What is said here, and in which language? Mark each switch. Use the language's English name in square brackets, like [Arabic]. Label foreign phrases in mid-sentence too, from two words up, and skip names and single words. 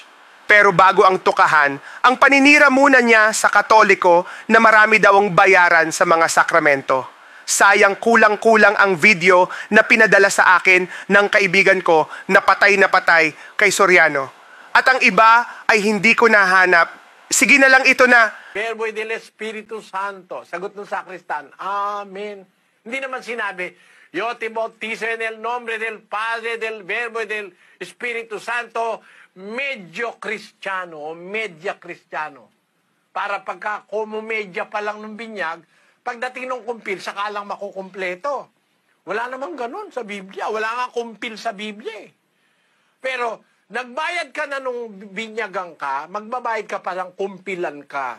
[Filipino] Pero bago ang tukahan, ang paninira muna niya sa Katoliko na marami daw ang bayaran sa mga sakramento. Sayang kulang-kulang ang video na pinadala sa akin ng kaibigan ko na patay kay Soriano. At ang iba ay hindi ko nahanap. Sige na lang ito na. [Spanish] Verbo del Espiritu Santo. [Filipino] Sagot ng sakristan. [Spanish] Amen. [Filipino] Hindi naman sinabi, [Spanish] Yo te bautizo en el nombre del Padre, del Verbo y del Espiritu Santo, [Filipino] medyo Kristiyano o medya Kristiyano. Para pagka kumumedya pa lang ng binyag, pagdating ng kumpil, saka lang makukumpleto. Wala namang ganun sa Biblia. Wala nga kumpil sa Biblia. Pero, nagbayad ka na nung binyagang ka, magbabayad ka pa lang kumpilan ka.